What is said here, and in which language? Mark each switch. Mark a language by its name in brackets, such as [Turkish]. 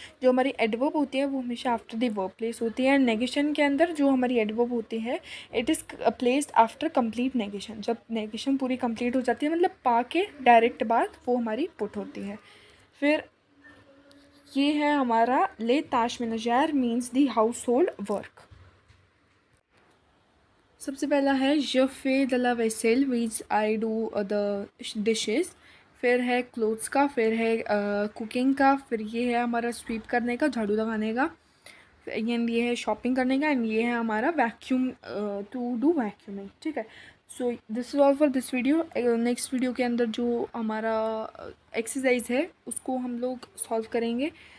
[Hindi] जो हमारी एडवर्ब होती है वो हमेशा आफ्टर द वर्ब प्लेस होती है। नेगेशन के अंदर जो हमारी एडवर्ब होती है it is placed after complete negation. जब नेगेशन पूरी कंप्लीट हो जाती है मतलब पा के डायरेक्ट बाद वो हमारी पुट होती है। फिर ये है हमारा ले ताश manager means the house hold work. [French] सबसे पहला है je fais de la vaisselle [English] which I do the dishes। [Hindi] फिर है क्लोथ्स का, फिर है कुकिंग का, फिर ये है हमारा स्वीप करने का, झाड़ू लगाने का, एंड ये है शॉपिंग करने का, एंड ये है हमारा वैक्यूम, टू डू वैक्यूमिंग, ठीक है। So this is all for this video. Next video के अंदर जो हमारा एक्सरसाइज है उसको हम लोग सॉल्व करेंगे।